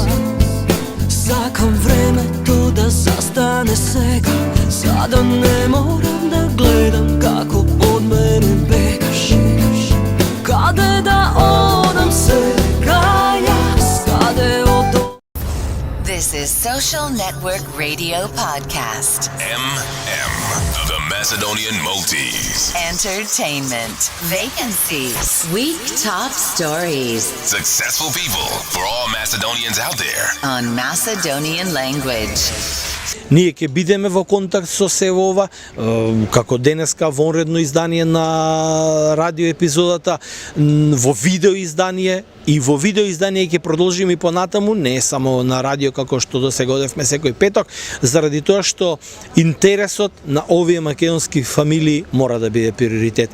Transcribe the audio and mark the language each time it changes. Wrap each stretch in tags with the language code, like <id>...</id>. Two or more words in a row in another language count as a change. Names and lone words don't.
<mk>Сакам времето да застане сега, за да не морам да гледам како од мене бегаш. Каде да одам сега јас, каде одам?</mk> <en>This is Social Network Radio Podcast. MM, the Macedonian Maltese. Entertainment. Vacancies. Week top stories. Successful people for all Macedonians out there. On Macedonian language.</en> <mk>Ние ќе бидеме во контакт со сево ова, како денеска вонредно издание на радио епизодата, во видео издание и во видео издание ќе продолжиме и понатаму, не само на радио како што до сега одевме секој петок, заради тоа што интересот на овие македонски фамилии мора да биде приоритет.</mk>